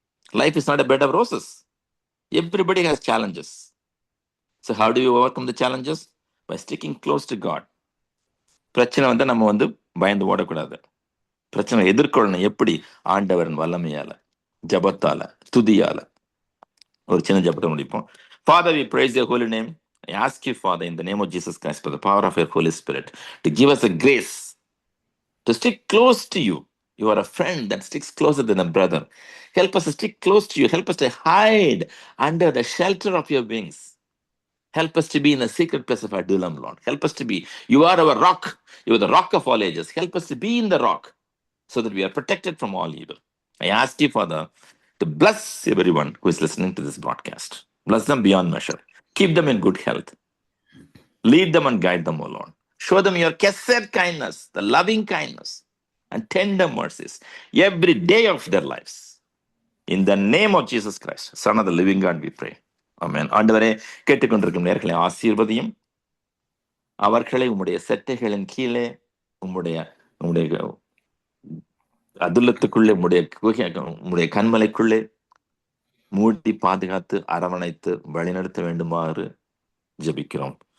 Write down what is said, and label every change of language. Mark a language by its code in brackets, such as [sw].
[en] Life is not a bed of roses. Everybody has challenges. So how do you overcome the challenges? By sticking close to God. [ta] பிரச்சனை வந்து நம்ம வந்து பயந்து ஓடக்கூடாது. பிரச்சனை எதிர்கொள்ளணும். எப்படி? ஆண்டவரின் வல்லமையால, ஜபத்தால, துதியால. ஒரு சின்ன ஜபத்தை முடிப்போம். [en] Father, we praise your holy name. I ask you, Father, in the name of Jesus Christ, by the power of your Holy Spirit, to give us a grace to stick close to you. You are a friend that sticks closer than a brother. Help us to stick close to you. Help us to hide under the shelter of your wings. Help us to be in the secret place of Adullam, Lord. Help us to be. You are our rock. You are the rock of all ages. Help us to be in the rock so that we are protected from all evil. I ask you, Father, to bless everyone who is listening to this broadcast. Bless them beyond measure. Keep them in good health. Lead them and guide them, O Lord. Show them your kesed kindness, the loving kindness and tender mercies every day of their lives. In the name of Jesus Christ, Son of the living God, we pray. Amen. [ta] ஆண்டவரே, கேட்டுக்கொண்டிருக்கும் நேர்களை ஆசீர்வதியும். அவர்களை உம்முடைய செட்டைகளின் கீழே உம்முடைய அதுலத்துக்குள்ளே உம்முடைய கண்மலைக்குள்ளே மூடி பாதுகாத்து அரவணைத்து வழிநடத்த வேண்டுமாறு ஜெபிக்கிறோம்.